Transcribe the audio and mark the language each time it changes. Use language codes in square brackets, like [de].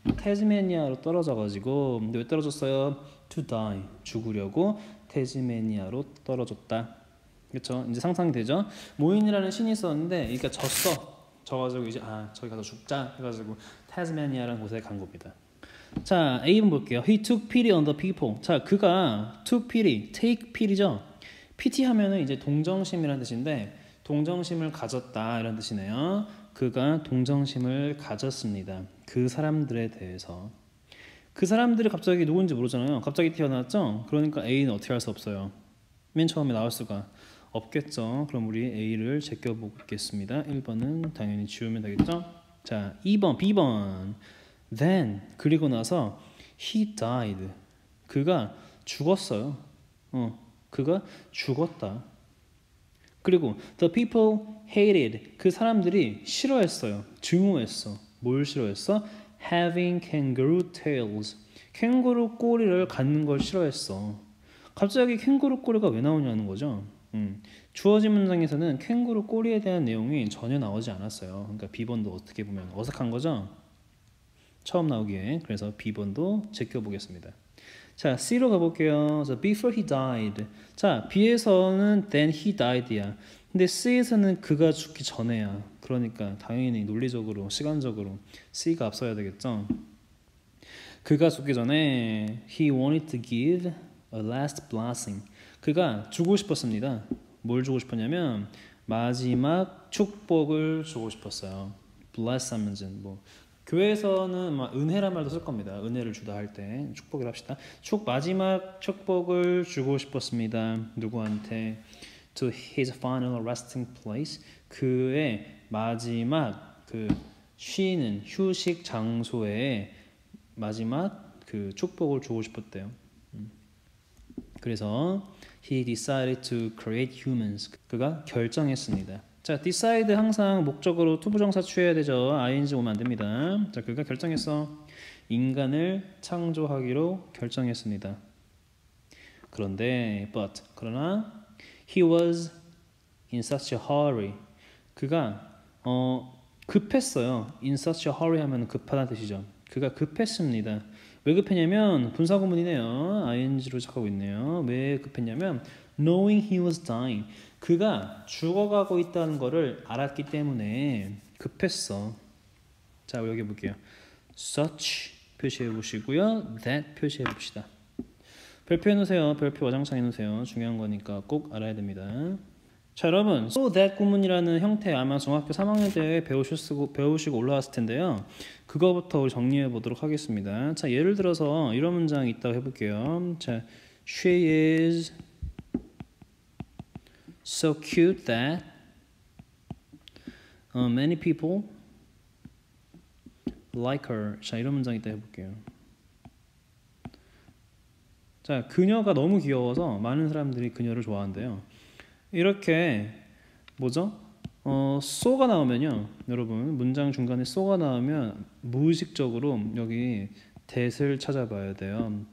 [ko] 태즈메니아로 떨어져가지고, 근데 왜 떨어졌어요? [en] To die. [ko] 죽으려고 태즈메니아로 떨어졌다. 그렇죠? 이제 상상이 되죠? 모인이라는 신이 있었는데, 그러니까 져가지고 이제 저기 가서 죽자 해가지고 태즈메니아라는 곳에 간 겁니다. 자, A번 볼게요. [en] He took pity on the people. [ko] 자, 그가 [en] took pity, take pity죠. [ko] pity 하면은 이제 동정심이라는 뜻인데, 동정심을 가졌다 이런 뜻이네요. 그가 동정심을 가졌습니다. 그 사람들에 대해서. 그 사람들이 갑자기 누군지 모르잖아요. 갑자기 튀어나왔죠? 그러니까 A는 어떻게 할 수 없어요. 맨 처음에 나올 수가 없겠죠. 그럼 우리 A를 제껴보겠습니다. 1번은 당연히 지우면 되겠죠? 자, 2번, B번. [en] Then, [ko] 그리고 나서 [en] he died. [ko] 그가 죽었어요. 그가 죽었다. 그리고 [en] the people hated. [ko] 그 사람들이 싫어했어요. 증오했어. 뭘 싫어했어? [en] Having kangaroo tails. [ko] 캥거루 꼬리를 갖는 걸 싫어했어. 갑자기 캥거루 꼬리가 왜 나오냐는 거죠. 주어진 문장에서는 캥거루 꼬리에 대한 내용이 전혀 나오지 않았어요. 그러니까 B번도 어떻게 보면 어색한 거죠. 처음 나오기에. 그래서 B번도 제껴보겠습니다. 자, C로 가볼게요. [en] So, before he died. [ko] 자, B에서는 [en] then he died야. [ko] 근데 C에서는 그가 죽기 전에야. 그러니까 당연히 논리적으로, 시간적으로 C가 앞서야 되겠죠. 그가 죽기 전에 [en] he wanted to give a last blessing. [ko] 그가 주고 싶었습니다. 뭘 주고 싶었냐면 마지막 축복을 주고 싶었어요. bless 하면 뭐 교회에서는 막 은혜란 말도 쓸 겁니다. 은혜를 주다 할 때 축복을 합시다. 마지막 축복을 주고 싶었습니다. 누구한테? [en] To his final resting place. [ko] 그의 마지막 그 쉬는 휴식 장소에 마지막 그 축복을 주고 싶었대요. 그래서 [en] he decided to create humans. [ko] 그가 결정했습니다. 자, decide 항상 목적으로 투부정사 취해야 되죠. ing 오면 안 됩니다. 자, 그가 결정했어. 인간을 창조하기로 결정했습니다. 그러나 [en] he was in such a hurry. [ko] 그가 급했어요. [en] in such a hurry [ko] 하면 급하다는 뜻이죠. 그가 급했습니다. 왜 급했냐면 분사구문이네요. ing로 시작하고 있네요. 왜 급했냐면 [en] knowing he was dying. [ko] 그가 죽어가고 있다는 것을 알았기 때문에 급했어. 자, 여기 볼게요. such 표시해 보시고요. that 표시해 봅시다. 별표해 놓으세요. 별표 와장창 해 놓으세요. 중요한 거니까 꼭 알아야 됩니다. 자, 여러분, so that 구문이라는 형태 아마 중학교 3학년 때 배우시고 올라왔을 텐데요. 그거부터 우리 정리해 보도록 하겠습니다. 자, 예를 들어서 이런 문장이 있다고 해볼게요. [en] 자, she is so cute that many people like her. [ko] 자, 이런 문장이 있다 해볼게요. 자, 그녀가 너무 귀여워서 많은 사람들이 그녀를 좋아한대요. 이렇게 뭐죠? so가 나오면요, 여러분 문장 중간에 so가 나오면 무의식적으로 여기 that을 찾아봐야 돼요.